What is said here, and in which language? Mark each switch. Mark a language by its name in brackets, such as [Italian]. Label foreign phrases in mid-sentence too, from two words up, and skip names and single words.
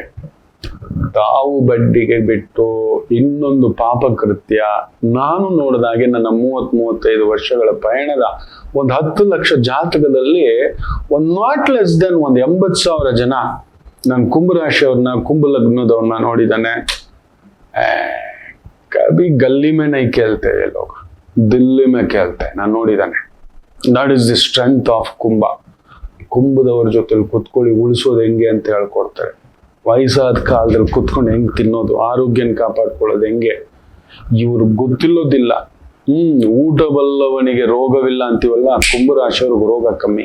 [Kannada] ತಾವು ಬಡ್ಡಿಗೆ ಬಿಟ್ಟು ಇನ್ನೊಂದು ಪಾಪ ಕೃತ್ಯ. ನಾನು ನೋಡಿದಾಗೆ ನನ್ನ 30-35 ವರ್ಷಗಳ ಪಯಣದ ಒಂದು 10 ಲಕ್ಷ ಜಾತಕದಲ್ಲಿ ಒಂದು [English] not less than [Kannada] ಒಂದು 80,000 ಜನ ನಾನು ಕುಂಭರಾಶಿಯವ್ರನ್ನ, ಕುಂಭ ಲಗ್ನದವ್ರನ್ನ ನೋಡಿದ್ದಾನೆ. [Hindi] ಕभी गली में नहीं खेलते ये लोग, दिल्ली में खेलते हैं. [Kannada] ನಾನು ನೋಡಿದ್ದಾನೆ. [English] that is the strength of [Kannada] ಕುಂಭ. ಕುಂಭದವ್ರ ಜೊತೆಲಿ ಕುತ್ಕೊಳ್ಳಿ, ಉಳಿಸೋದು ಹೆಂಗೆ ಅಂತ ಹೇಳ್ಕೊಡ್ತಾರೆ. ವಯಸ್ಸಾದ ಕಾಲದಲ್ಲಿ ಕುತ್ಕೊಂಡು ಹೆಂಗ್ ತಿನ್ನೋದು, ಆರೋಗ್ಯನ ಕಾಪಾಡ್ಕೊಳ್ಳೋದು ಹೆಂಗೆ, ಇವ್ರಿಗೆ ಗೊತ್ತಿಲ್ಲೋದಿಲ್ಲ. ಊಟ ಬಲ್ಲವನಿಗೆ ರೋಗವಿಲ್ಲ ಅಂತೀವಲ್ಲ, ಕುಂಭರಾಶಿಯವ್ರಿಗೆ ರೋಗ ಕಮ್ಮಿ.